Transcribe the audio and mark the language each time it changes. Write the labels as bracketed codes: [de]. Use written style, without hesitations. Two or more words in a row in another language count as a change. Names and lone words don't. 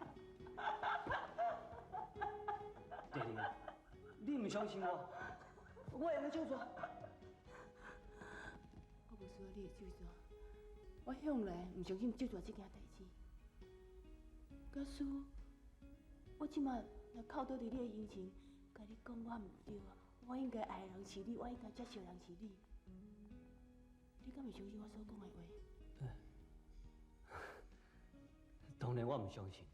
[nan] 丽玲，你唔相信我？我会用手纸。我无需要你的手纸，我向来唔相信手纸这件代志。假使我即摆若靠倒伫你的形前，甲你讲我唔对啊，我应该爱的人是你，我应该接受的人是你，你敢会相信我所讲的话？当然我唔相信。